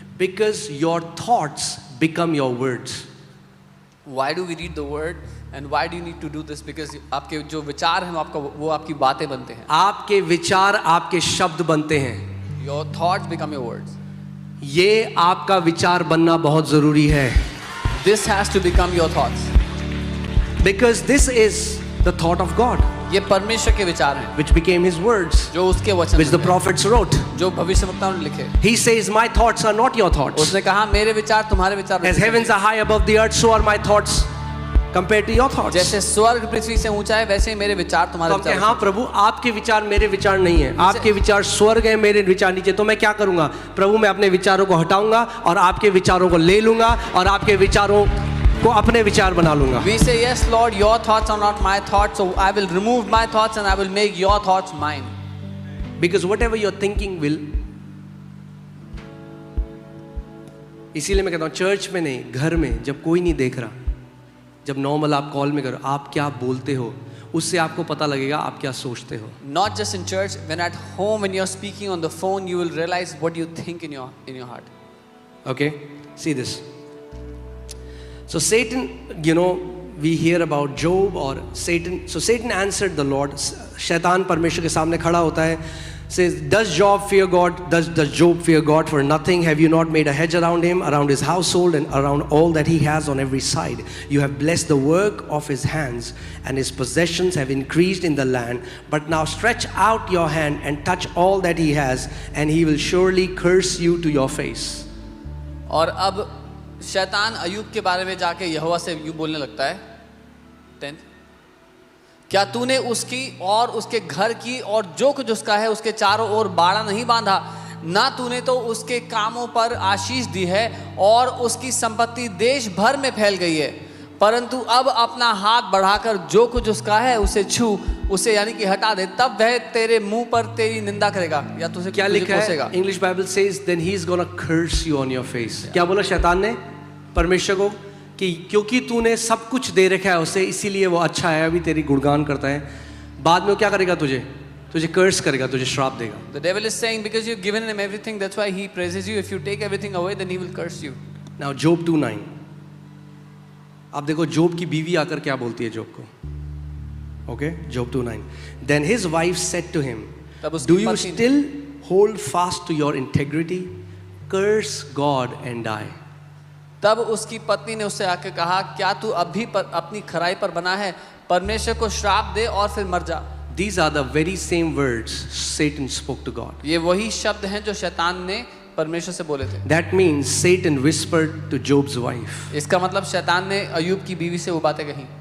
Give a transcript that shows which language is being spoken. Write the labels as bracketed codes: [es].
[en] Because your thoughts become your words. Why do we read the word and why do you need to do this? Because [hi] आपके जो विचार हैं वो आपकी बातें बनते हैं। आपके विचार आपके शब्द बनते हैं। [en] Your thoughts become your words. [hi] ये आपका विचार बनना बहुत जरूरी है। [en] This has to become your thoughts. Because this is the thought of God. [hi] ये परमेश्वर के विचार हैं। [en] Which became his words. [hi] जो उसके वचन [en] which the prophets wrote. [hi] जो भविष्यवक्ताओं ने लिखे। [en] He says, my thoughts are not your thoughts. [hi] उसने कहा मेरे विचार तुम्हारे विचार। [en] As heavens are high above the earth, so are my thoughts compared to your thoughts. [hi] जैसे स्वर्ग पृथ्वी से ऊंचा है वैसे ही मेरे विचार तुम्हारे विचार। हाँ प्रभु, आपके विचार मेरे विचार नहीं है, आपके विचार स्वर्ग है, मेरे विचार नीचे। तो मैं क्या करूंगा प्रभु? मैं अपने विचारों को हटाऊंगा और आपके विचारों को ले लूंगा और आपके विचारों को अपने विचार बना लूंगा। [en] We say yes Lord, your thoughts are not my thoughts, so I will remove my thoughts and I will make your thoughts mine. Because whatever you're thinking will, [hi] इसीलिए मैं कहता हूँ चर्च में नहीं, घर में जब कोई नहीं देख रहा, जब नॉर्मल आप कॉल में करो, आप क्या बोलते हो उससे आपको पता लगेगा आप क्या सोचते हो। [en] Not just in church, when at home, when you're speaking on the phone, you will realize what you think in your heart. Okay, see this. So Satan, we hear about Job or Satan. So Satan answered the Lord. [hi] शैतान परमेश्वर के सामने खड़ा होता है. [en] Says, does Job fear God? Does Job fear God for nothing? Have you not made a hedge around him, around his household, and around all that he has on every side? You have blessed the work of his hands, and his possessions have increased in the land. But now stretch out your hand and touch all that he has, and he will surely curse you to your face. [hi] और अब शैतान अय्यूब के बारे में जाके यहोवा से यूं बोलने लगता है 10 क्या तूने उसकी और उसके घर की और जो कुछ उसका है उसके चारों ओर बाड़ा नहीं बांधा? ना तूने तो उसके कामों पर आशीष दी है और उसकी संपत्ति देश भर में फैल गई है। परंतु अब अपना हाथ बढ़ाकर जो कुछ उसका है उसे छू, उसे यानी कि हटा दे, तब वह तेरे मुंह पर तेरी निंदा करेगा या तुझे क्या लिखा कोसेगा। है? English Bible [en] Says then he is gonna curse you on your face. [hi] क्या बोला शैतान ने परमेश्वर को कि क्योंकि तूने सब कुछ दे रखा है उसे, इसीलिए वो अच्छा है, अभी तेरी गुणगान करता है, बाद में वो क्या करेगा? तुझे कर्स करेगा, तुझे श्राप देगा। [en] The devil is saying because you've given him everything, that's why he praises you. If you take everything away, then he will curse you. Now Job 2:9, [hi] आप देखो जोब की बीवी आकर क्या बोलती है जोब को। [en] Okay, Job 2:9, then his wife said to him, do you still hold fast to your integrity? Curse God and die. [hi] तब उसकी पत्नी ने उससे आकर कहा, क्या तू अभी अपनी खराई पर बना है? परमेश्वर को श्राप दे और फिर मर जा। [en] These are the very same words Satan spoke to God. [hi] ये वही शब्द हैं जो शैतान ने परमेश्वर से बोले थे। [en] That means Satan whispered to Job's wife. [hi] इसका मतलब शैतान ने अय्यूब की बीवी से वो बातें कही।